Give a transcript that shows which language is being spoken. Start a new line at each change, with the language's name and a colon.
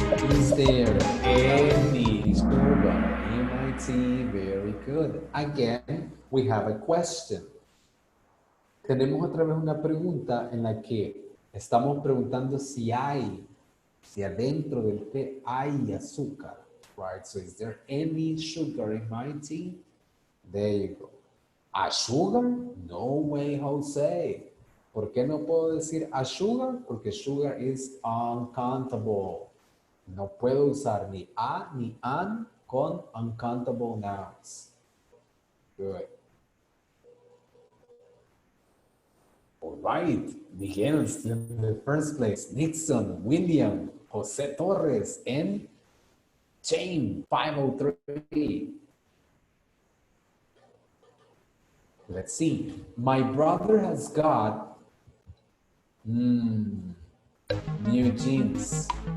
English: Is there any sugar in my tea? Very good. Again, we have a question.
Spanish: Tenemos otra vez una pregunta en la que estamos preguntando si adentro del té hay azúcar, right?
English: So is there any sugar in my tea? There you go. ¿A sugar? No way, Jose.
Spanish: ¿Por qué no puedo decir a sugar?
English: Porque sugar is uncountable.
Spanish: No puedo usar ni a ni an con uncountable nouns.
English: Good. All right, Miguel is in the first place. Nixon, William, Jose Torres, and Jane, 503. Let's see. My brother has got new jeans.